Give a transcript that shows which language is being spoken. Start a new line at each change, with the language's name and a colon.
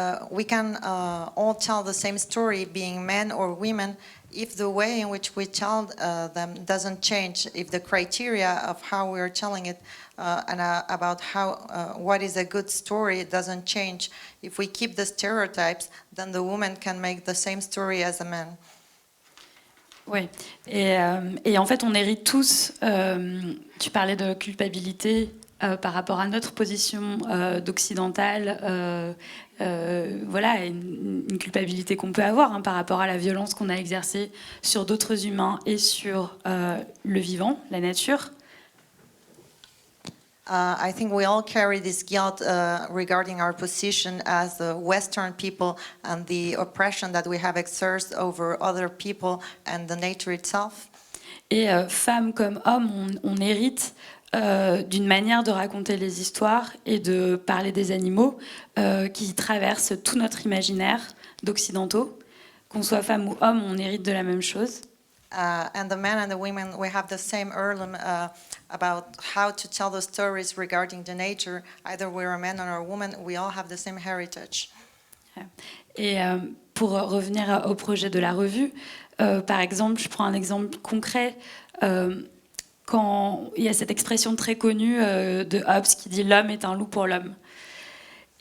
English: We can all tell the same story, being men or women, if the way in which we tell them doesn't change, if the criteria of how we're telling it and about how what is a good story doesn't change. If we keep the stereotypes, then the woman can make the same story as a man.
French: Oui, et en fait on hérite tous, tu parlais de culpabilité par rapport à notre position d'occidentale, voilà, une culpabilité qu'on peut avoir par rapport à la violence qu'on a exercée sur d'autres humains et sur le vivant, la nature.
English: I think we all carry this guilt regarding our position as the Western people and the oppression that we have exerted over other people and the nature itself.
French: Et femmes comme hommes, on hérite d'une manière de raconter les histoires et de parler des animaux qui traversent tout notre imaginaire d'occidentaux. Qu'on soit femme ou homme, on hérite de la même chose.
English: And the men and the women, we have the same heirloom about how to tell the stories regarding the nature. Either we're a man or a woman, we all have the same heritage.
French: Et pour revenir au projet de la revue, par exemple, je prends un exemple concret. Quand il y a cette expression très connue de Hobbes qui dit « l'homme est un loup pour l'homme ».